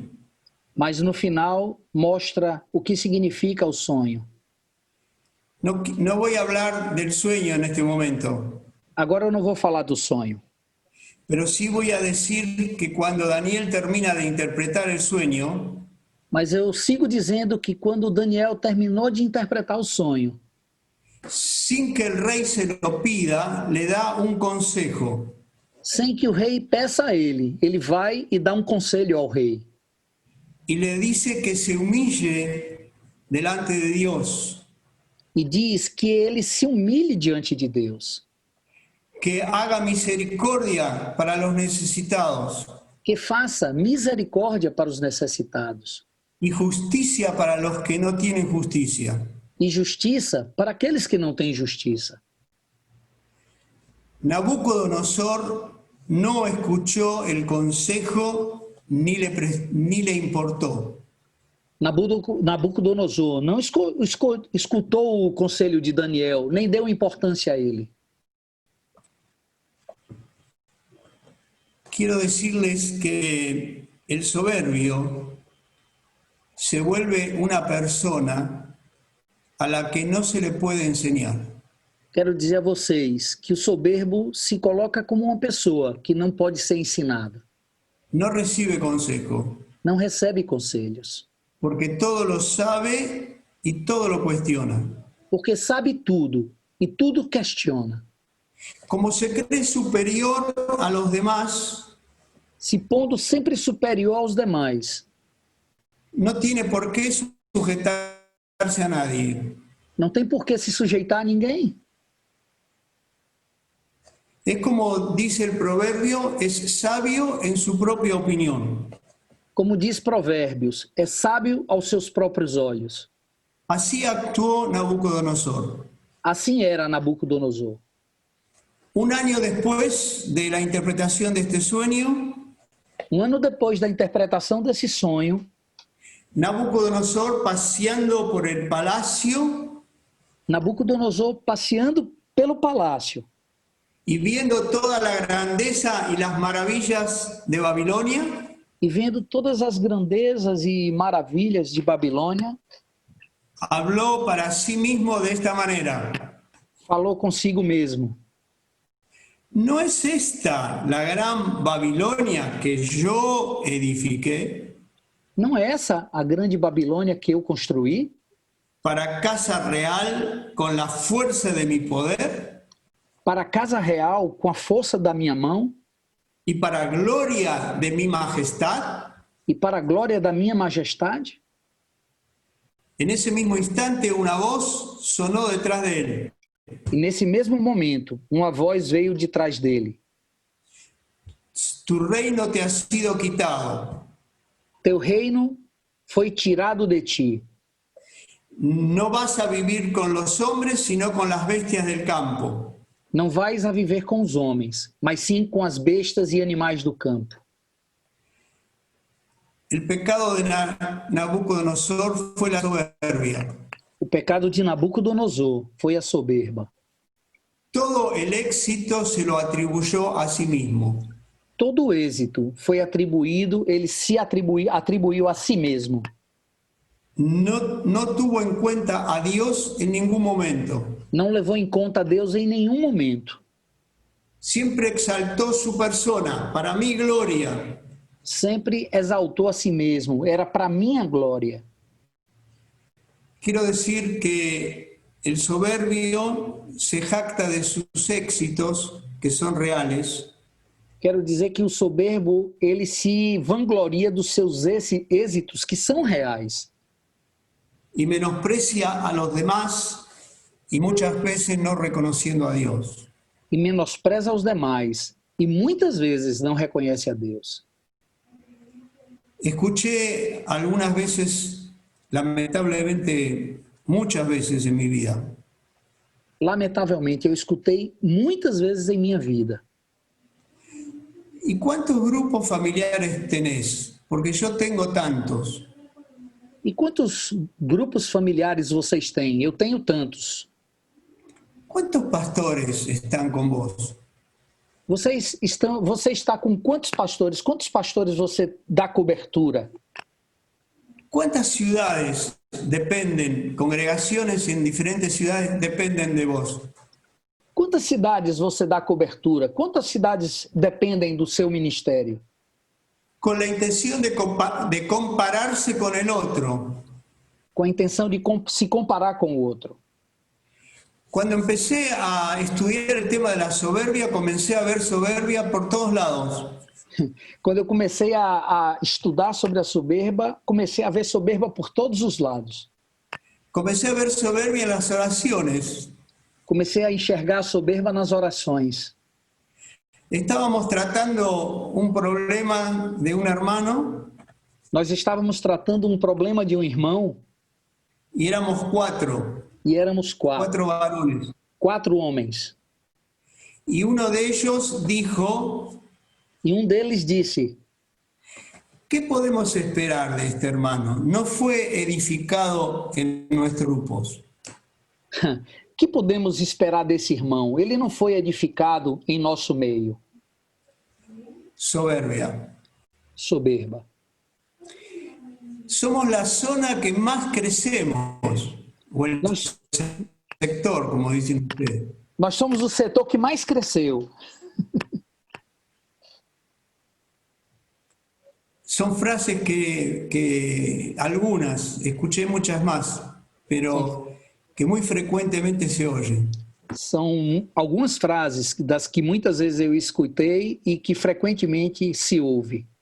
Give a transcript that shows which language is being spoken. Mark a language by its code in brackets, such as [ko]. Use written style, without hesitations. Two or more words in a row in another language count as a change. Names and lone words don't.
[pt] Mas no final mostra o que significa o sonho. [es] No voy a hablar del sueño en este momento, [pt] Agora eu não vou falar do sonho, [es] pero sí voy a decir que cuando Daniel termina de interpretar el sueño, [pt] mas eu sigo dizendo que quando Daniel terminou de interpretar o sonho, [es] sin que el rey se lo pida, le da un consejo. [pt] sem que o rei peça a ele, ele vai e dá um conselho ao rei. [es] Y le dice que se humille delante de Dios, [pt] E diz que ele se humilhe diante de Deus, [es] que haga misericordia para los necesitados [pt] que faça misericórdia para os necessitados [es] y justicia para los que no tienen justicia. [pt] e justiça para aqueles que não têm justiça. [es] Nabucodonosor no escuchó el consejo ni le importó. [pt] Nabucodonosor não escutou o conselho de Daniel, nem deu importância a ele. [es] Quiero decirles que el soberbio se vuelve una persona a la que no se le puede enseñar. [pt] Quero dizer a vocês que o soberbo se coloca como uma pessoa que não pode ser ensinada. [es] No recibe consejo, [pt] Não recebe conselhos, [es] porque todo lo sabe y todo lo cuestiona. [pt] porque sabe tudo e tudo questiona. [es] Como se cree superior a los demás, [pt] Se pondo sempre superior aos demais. [es] no tiene por qué sujetarse a nadie. [pt] Não tem por que se sujeitar a ninguém. [es] Es como dice el proverbio, es sabio en su propia opinión. [pt] Como diz Provérbios, é sábio aos seus próprios olhos. [es] Así actuó Nabucodonosor. [pt] Assim era Nabucodonosor. [es] Un año después de la interpretación de este sueño, [pt] Um ano depois da interpretação desse sonho, [es] Nabucodonosor, paseando por el palacio [pt] Nabucodonosor, passeando pelo palácio [es] y viendo toda la grandeza y las maravillas de Babilonia, [pt] e vendo todas as grandezas e maravilhas de Babilônia, [es] habló para sí mismo de esta manera: [pt] falou consigo mesmo: [es] ¿no es esta la gran Babilonia que yo edifiqué [pt] não é essa a grande Babilônia que eu construí [es] para casa real con la fuerza de mi poder [pt] para a casa real com a força da minha mão [es] y para gloria de mi majestad? [pt] e para a glória da minha majestade? [es] En ese mismo instante una voz sonó detrás de él: [pt] E nesse mesmo momento, uma voz veio de trás dele: [es] tu reino te ha sido quitado, [pt] teu reino foi tirado de ti. [es] no vas a vivir con los hombres sino con las bestias del campo. [pt] Não vais a viver com os homens, mas sim com as bestas e animais do campo. [es] El pecado de Nabucodonosor fue la soberbia. [pt] O pecado de Nabucodonosor foi a soberba. [es] Todo el éxito se lo atribuyó a sí mismo. [pt] Todo o êxito foi atribuído, ele se atribuiu a si mesmo. [es] No tuvo en cuenta a Dios en ningún momento. [pt] Não levou em conta a Deus em nenhum momento. [es] Siempre exaltó su persona, para mi gloria. [pt] Sempre exaltou a si mesmo, era para minha glória. [es] Quiero decir que el soberbio se jacta de sus éxitos, que son reales, [pt] Quero dizer que o soberbo, ele se vangloria dos seus êxitos que são reais. [es] y menosprecia a los demás y muchas veces no reconociendo a Dios. [pt] E menospreza os demais. E muitas vezes não reconhece a Deus. [es] Escuché algunas veces, lamentablemente muchas veces en mi vida, [pt] Lamentavelmente, eu escutei muitas vezes em minha vida. [es] ¿y cuántos grupos familiares tenés? Porque yo tengo tantos. [pt] E quantos grupos familiares vocês têm? Eu tenho tantos. [es] ¿Cuántos pastores están con vos? [pt] Você está com quantos pastores? Quantos pastores você dá cobertura? [es] ¿Cuántas ciudades dependen, congregaciones en diferentes ciudades dependen de vos? [pt] Quantas cidades você dá cobertura? Quantas cidades dependem do seu ministério? [es] Con la intención de compararse con el otro. [pt] Com a intenção de se comparar com o outro. [es] Cuando empecé a estudiar el tema de la soberbia, comencé a ver soberbia por todos lados. [pt] Quando eu comecei a estudar sobre a soberba, comecei a ver soberba por todos os lados. [es] Comencé a ver soberbia en las oraciones. [pt] Comecei a enxergar a soberba nas orações. [es] Estábamos tratando un problema de un hermano [pt] Nós estávamos tratando um problema de um irmão [es] y éramos cuatro [pt] e éramos [es] varones. [pt] 4 homens. [es] Y uno de ellos dijo: [pt] E um deles disse: [es] ¿Qué podemos esperar de este hermano? No fue edificado en nuestros grupos. [pt] Que podemos esperar desse irmão? Ele não foi edificado em nosso meio. [es] Soberbia. [pt] Soberba. [es] Somos la zona que más crecemos, o el [pt] Nós, [es] sector, como dicen ustedes. [pt] nós somos o setor que mais cresceu. [es] Son frases que algunas, escuché muchas más, pero que muy frecuentemente se oyen. [pt] São algumas frases das que muitas vezes eu escutei e que frequentemente se ouve.